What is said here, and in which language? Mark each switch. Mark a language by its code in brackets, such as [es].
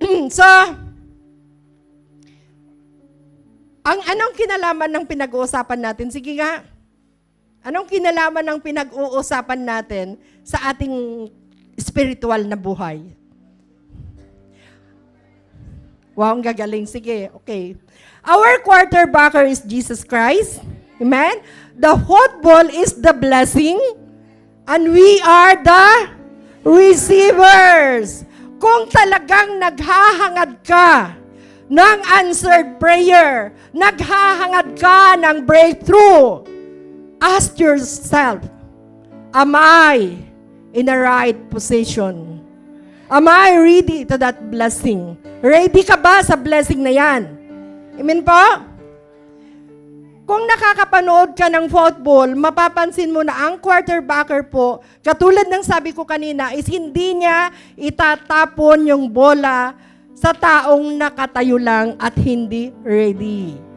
[tl] So, anong kinalaman ng pinag-uusapan natin? Sige nga. Anong kinalaman ng pinag-uusapan natin sa ating spiritual na buhay? Wow, ang gagaling. Sige, okay. [en] Our quarterbacker is Jesus Christ. Amen? The football is the blessing and we are the receivers. [tl] Kung talagang naghahangad ka ng answered prayer, naghahangad ka ng breakthrough, [en] ask yourself, am I in the right position? Am I ready to that blessing? [tl] Ready ka ba sa blessing na yan? Amen po? Kung nakakapanood ka ng football, mapapansin mo na ang quarterbacker po, katulad ng sabi ko kanina, is hindi niya itatapon yung bola sa taong nakatayo lang at hindi ready.